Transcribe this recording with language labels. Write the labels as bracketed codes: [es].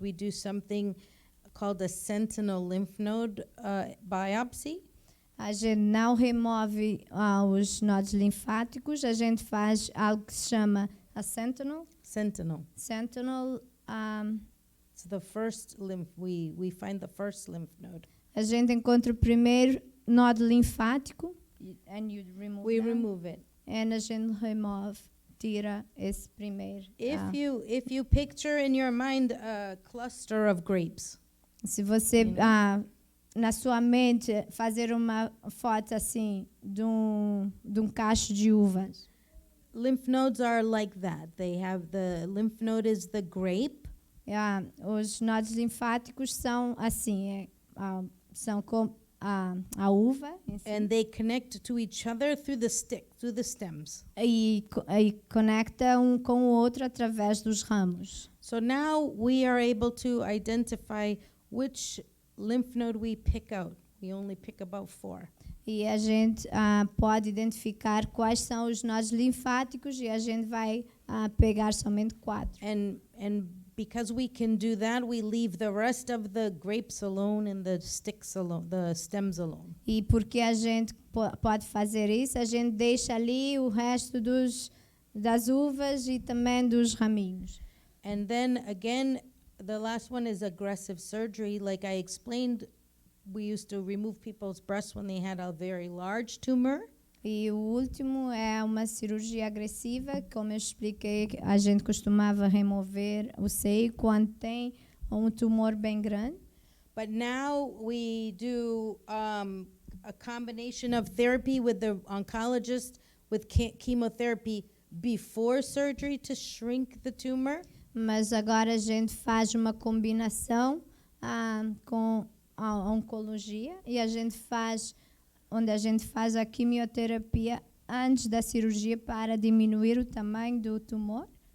[en] We do something called a sentinel lymph node biopsy. [pt] A gente não remove os nodos linfáticos, a gente faz algo que se chama a sentinel. [en] Sentinel. Sentinel. It's the first lymph. We find the first lymph node. [pt] A gente encontra o primeiro nódulo linfático. [en] And you remove We them, remove it. [pt] and a gente tira esse primeiro. [en] If you picture in your mind a cluster of grapes. [pt] Se você na sua mente fazer uma foto assim de um cacho de uvas. [en] Lymph nodes are like that. They have the lymph node is the grape. [pt] Os nódulos linfáticos são assim, são a uva em si, [en] and they connect to each other through the stick, through the stems. [pt] e conecta um com o outro através dos ramos. [en] So now we are able to identify which lymph node we pick out. We only pick about 4. [pt] E a gente pode identificar quais são os nodos linfáticos e a gente vai pegar somente 4. [en] And because we can do that, we leave the rest of the grapes alone and the sticks alone, the stems alone. [pt] E porque a gente pode fazer isso, a gente deixa ali o resto das uvas e também dos raminhos. [en] And then again, the last one is aggressive surgery. Like I explained, we used to remove people's breasts when they had a very large tumor. [pt] E o último é uma cirurgia agressiva, como eu expliquei, a gente costumava remover o seio quando tem um tumor bem grande. [en] But now we do a combination of therapy with the oncologist with chemotherapy before surgery to shrink the tumor. [pt] Mas agora a gente faz uma combinação com a oncologia e a gente faz a quimioterapia antes da cirurgia para diminuir o tamanho do tumor.